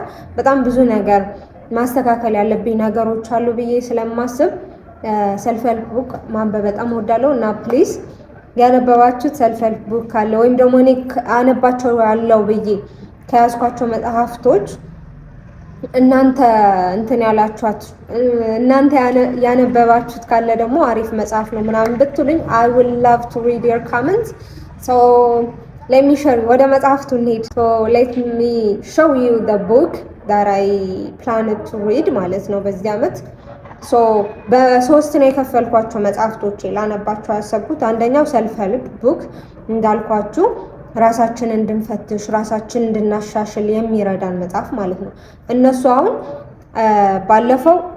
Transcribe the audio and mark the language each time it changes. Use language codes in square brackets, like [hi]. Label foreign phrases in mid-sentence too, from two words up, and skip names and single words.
[am] በጣም ብዙ ነገር ማስተካከል ያለብኝ ነገሮች አሉ ብዬ ስለማስብ [en] self help book [am] ማንበብ በጣም እወዳለሁ። እና ፕሊዝ ያነበባችሁት [en] self help book [am] ካለ ወይም ደግሞ እኔ አነባቸው ያለው ብዬ ከያዝኳቸው መጽሐፍቶች እናንተ ያነበባችሁት ካለ ደግሞ አሪፍ መጽሐፍ ነው ምናምን ብትሉኝ [en] I will love to read your comments. Let me show you [am] ወደ መጽሐፍቱ እንሂድ. [en] Let me show you the book that I planned to read [am] ማለት ነው በዚህ አመት። በ3 ነው የከፈልኳቸው መጽሐፍቶች ላነባቸው ያሰብኩት። አንደኛው [en] self help book [am] እንዳልኳችሁ ራሳችንን እንድንፈትሽ ራሳችንን እንድናሻሽል የሚረዳን መጽሐፍ ማለት ነው። እነሱ አሁን ባለፈው